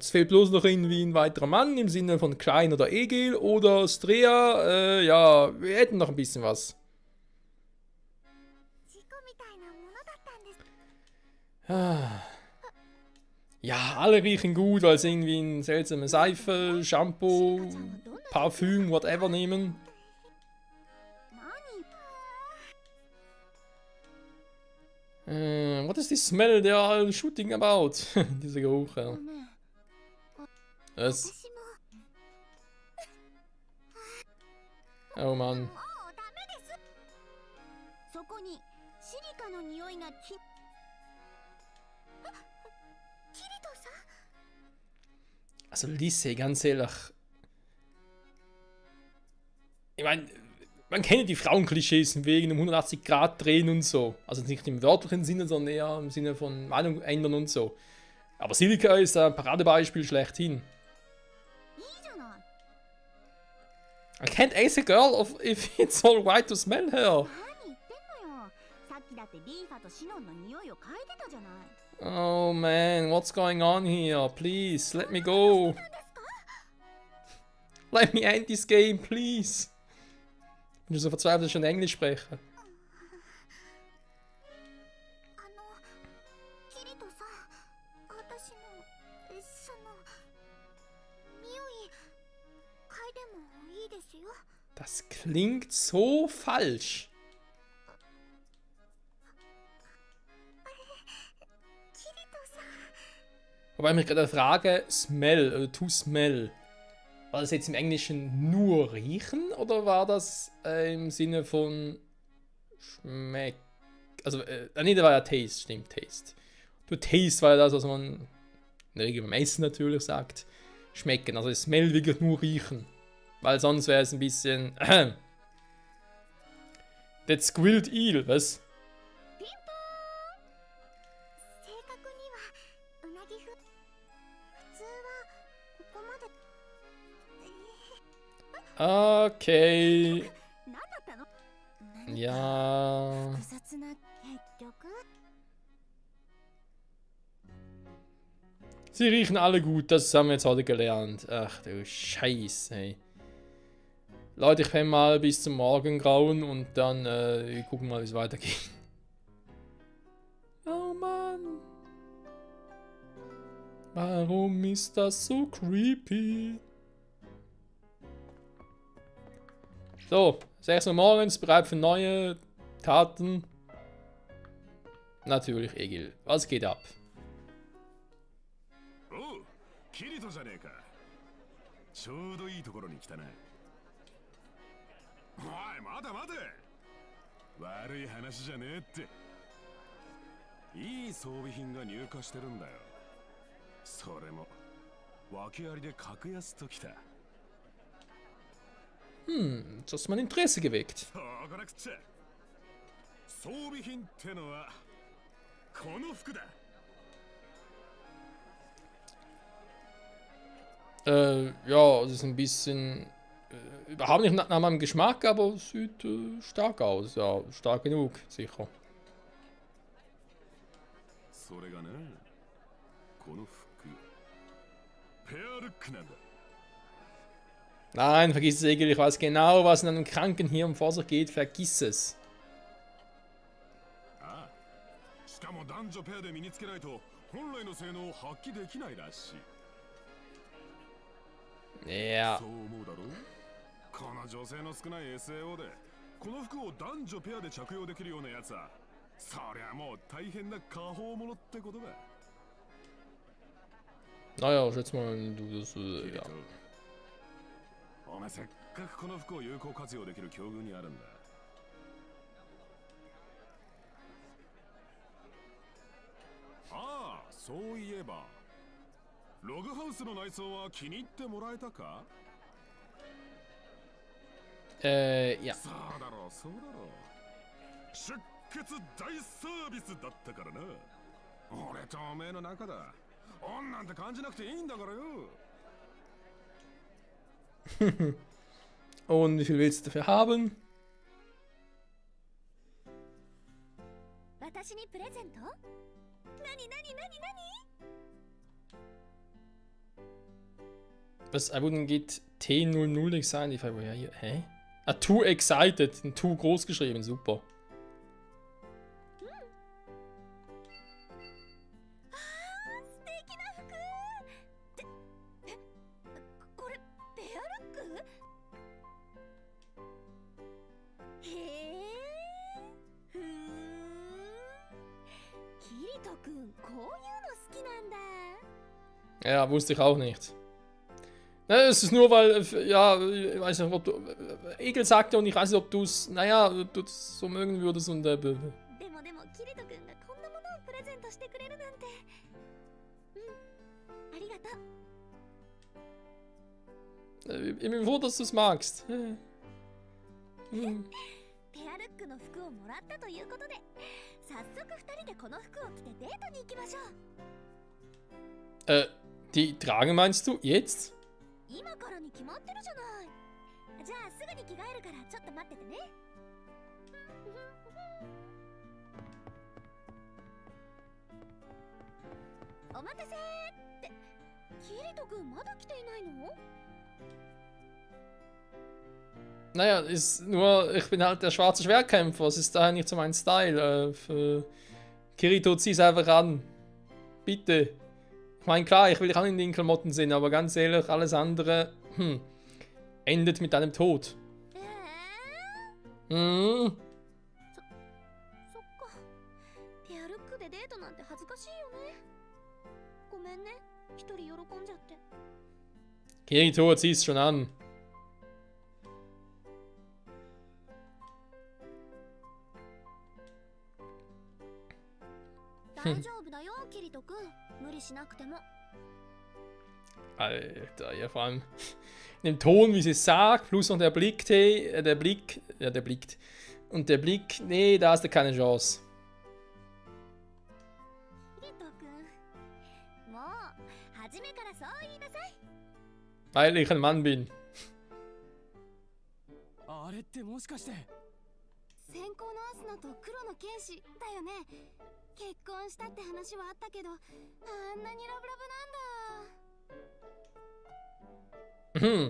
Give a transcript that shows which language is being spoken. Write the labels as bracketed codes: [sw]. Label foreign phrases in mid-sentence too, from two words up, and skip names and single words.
[de] Es fehlt bloß noch irgendwie ein weiterer Mann im Sinne von Klein oder Egil oder Strea. Ja, wir hätten noch ein bisschen was. [ja] 事故みたいなものだったんです。 Ah. [de] Ja, alle riechen gut, weil sie irgendwie eine seltsame Seife, Shampoo, Parfüm, whatever nehmen. [ja] 何？ [en] What is this smell they are shooting about? [de] Dieser Geruch, [ja] ご [de] ja. [ja] めん。 [de] Was? [ja] 私も。 [de] Oh Mann. [ja] もうダメです。そこにシリカの匂いがキリトさん。 [de] Also Lisse, ganz ehrlich. Ich meine, man kennt ja die Frauenklischees wegen dem 180-Grad-Drehen und so. Also nicht im wörtlichen Sinne, sondern eher im Sinne von Meinung ändern und so. Aber Silika ist ein Paradebeispiel schlechthin. [ja] いいじゃない。 [en] I can't ask a girl if it's all right to smell her. [ja] 何言ってんのよ。さっきだってリーファとシノンの匂いを嗅いでたじゃない。 [en] Oh man, what's going on here? Please, let me go. Let me end this game, please. [de] Ich bin so verzweifelt, dass ich schon Englisch spreche. [ja] キリトさん、私のその匂い嗅いでもいいですよ。 [de] Das klingt so falsch. [ja] キリトさん、 [de] Wobei ich mich gerade frage, smell oder [en] to smell. [de] War das jetzt im Englischen nur riechen oder war das im Sinne von schmeck? Also, nee, da war ja taste, stimmt, taste. Du taste war ja das, was man in der Regel beim Essen natürlich sagt. Schmecken, also smell wirklich nur riechen. Weil sonst wäre es ein bisschen. [en] That's grilled eel, was? [ja] ピンポーン。正確にはうなぎ普通はここまで。 [en] Okay. [ja] 何だったの？ [de] Ja. [ja] 複雑な結局。 [de] Sie riechen alle gut, das haben wir jetzt heute gelernt. Ach du Scheiße, ey. Leute, ich penne mal bis zum Morgengrauen und dann wir gucken mal, wie es weitergeht. Oh Mann. Warum ist das so creepy? So, 6 Uhr morgens, bereit für neue Taten. Natürlich, Egil. Was geht ab? [ja] おう、キリトじゃねえか。ちょうどいいところに来たな。おい、待て待て。悪い話じゃねえって。いい装備品が入荷してるんだよ。それも訳ありで格安ときた。 [de] Du hast mein Interesse geweckt. [ja] そうこなくっちゃ。装備品ってのはこの服だ。 [de] Ja, das ist ein bisschen überhaupt nicht nach meinem Geschmack, aber es sieht stark aus. Ja, stark genug, sicher. [ja] それがね、この服ペアルックなんだ。 [de] Nein, vergiss es, Egel. Ich weiß genau, was in einem kranken Hirn vor sich geht. Vergiss es. [ja] ああ、しかも男女ペアで身につけないと本来の性能を発揮できないらしい。 [de] Ja. [ja] そう思うだろう。この女性の少ない SAO でこの服を男女ペアで着用できるようなやつはそりゃもう大変な過保物ってことだ。 [de] Naja, schätze mal, du das. Ja. [ja] お前せっかくこの服を有効活用できる境遇にあるんだ。ああ、そういえばログハウスの内装は気に入ってもらえたか？ [de] Ja. [ja] そうだろう、そうだろう。出血大サービスだったからな。俺とおめえの中だ。オンなんて感じなくていいんだからよ。 [de] Und wie viel willst du dafür haben? [ja] 私にプレゼント？何？ [de] Was wurden geht [en] T00 excited? Hä? [de] Ah, [en] too excited. [de] Too groß geschrieben, super. [ja] 素敵な服これペアルック？へえ、ふーん。キリトくん、こういうの好きなんだ。 [de] Ja, wusste ich auch nicht. Es ist nur, weil, ja, ich weiß nicht, ob du. Egel sagte und ich weiß nicht, ob du es, naja, ob du es so mögen würdest und. [ja] でもキリトくんがこんなものをプレゼントしてくれるなんて。ありがとう。 [de] Ich bin froh, dass du es magst. [ja] ペアルックの服をもらったということで、早速2人でこの服を着てデートに行きましょう。 [de] Die tragen meinst du jetzt? [ja] 今からに決まってるじゃない。じゃあすぐに着替えるからちょっと待っててね。お待たせーって、キリト君まだ来ていないの？ [de] Naja, ist nur, ich bin halt der schwarze Schwertkämpfer, es ist daher nicht so mein Style. Kirito, zieh's einfach an. Bitte. Ich meine, klar, ich will dich auch in den Klamotten sehen, aber ganz ehrlich, alles andere endet mit deinem Tod. [ja] そっか。ペアルックでデートなんて恥ずかしいよね。ごめんね、一人喜んじゃって。 [de] Kirito, zieh's schon an. [ja] 大丈夫だよ、キリト君。無理しなくても。 [de] Alter, ja, vor allem in dem Ton, wie sie es sagt, plus noch der Blick, der Blick, ja, der blickt. Und der Blick, nee, da hast du keine Chance. [ja] キリト君、もう初めからそう言いなさい。 [de] Weil ich ein Mann bin. [ja] あれってもしかして先行のアスナと黒の剣士だよね。結婚したって話はあったけど、あんなにラブラブなんだ。